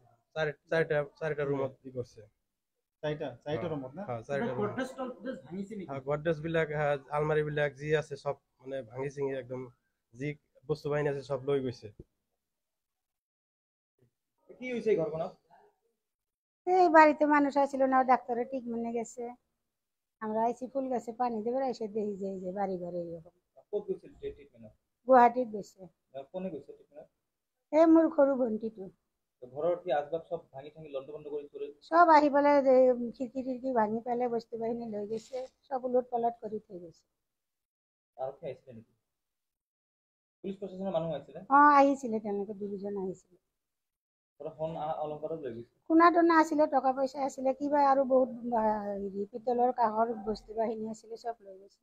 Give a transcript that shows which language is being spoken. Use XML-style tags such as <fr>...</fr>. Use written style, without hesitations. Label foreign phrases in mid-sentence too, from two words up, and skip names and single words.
<as>চাৰিটা ৰুমত কি কৰিছে। চাৰিটা ৰুমত না? গডৰেজ বিলাক, আলমাৰী বিলাক যি আছে চব মানে ভাঙি চিঙি একদম যি বস্তু বাহিনী আছে চব লৈ গৈছে। কি হৈছে ঘৰখনত?</as> <bn>এই বাড়িতে মানুষ আসছিল না, ডাক্তারের ট্রিটমেন্টে গেছে। আমরা আইসি ফুল গাছে পানি দেবে এসে দেখি যে বাড়ি ঘরে এরকম।</bn> <as>গুয়াহাটিত গেছে। কোনে গৈছে ট্রিটমেন্ট? এই মোর সরু ঘন্টিটো। ঘৰৰ কি আসবাব সব ভাঙি ঠাঙি লণ্ডভণ্ড কৰি চুৰে? সব আহি পেলাই খিড়কি টিড়কি ভাঙি পেলাই বস্তু বাহিনী লৈ গেছে, সব উলট পালট কৰি থৈ গেছে। আৰক্ষী আহিছিলে নেকি? পুলিচ প্ৰশাসনৰ মানুহ আহিছিলে? আহিছিলে, তেওঁলোকে দুজন আহিছিলে। সোণ অলংকাৰো লৈ গৈছে? সোণা টনা আছিলে, টকা পইচা আছিলে, কিবা আৰু বহুত পিতলৰ কাঁহৰ বস্তু বাহিনী আছিলে, সব লৈ গৈছে।</as>